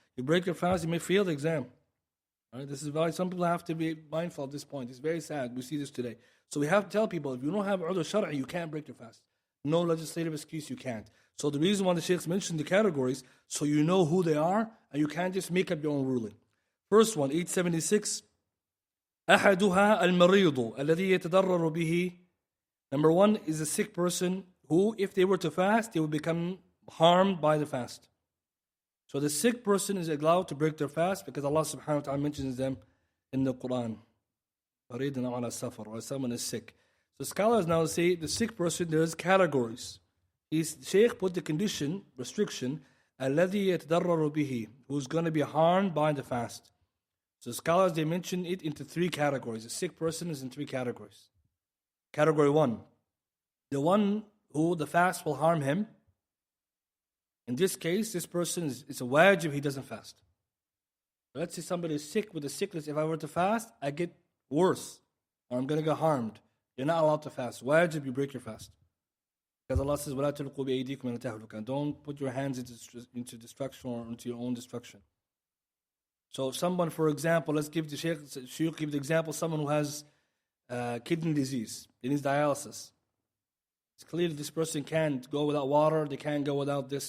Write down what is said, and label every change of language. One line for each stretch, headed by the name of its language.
English: You break your fast, you may fail the exam. All right, this is why some people have to be mindful of this point. It's very sad. We see this today. So we have to tell people, if you don't have udhr shar'i, you can't break your fast. No legislative excuse, you can't. So the reason why the sheikhs mentioned the categories, so you know who they are, and you can't just make up your own ruling. First one, 876.
Arabic: أحدها المريض الذي يتضرر به.
English: Number 1 is a sick person who, if they were to fast, they would become harmed by the fast. So the sick person is allowed to break their fast because Allah subhanahu wa ta'ala mentions them in the Quran.
Arabic: مريض على سفر,
English: or someone is sick. So scholars now say the sick person, there's categories. Shaykh put the condition, restriction,
Arabic: الذي يتضرر به,
English: who's going to be harmed by the fast. So scholars, they mention it into 3 categories. A sick person is in 3 categories. Category 1, the one who the fast will harm him. In this case, this person it's a wajib, he doesn't fast. Let's say somebody is sick with a sickness. If I were to fast, I get worse, or I'm going to get harmed. You're not allowed to fast. Wajib, you break your fast. Because Allah says,
Arabic: وَلَا تُلْقُوا بِأَيْدِيكُمْ إِلَى التَّهْلُكَةِ.
English: Don't put your hands into destruction or into your own destruction. So if someone, for example, let's give the Shaykh give the example, someone who has kidney disease, he needs dialysis. It's clear that this person can't go without water, they can't go without this.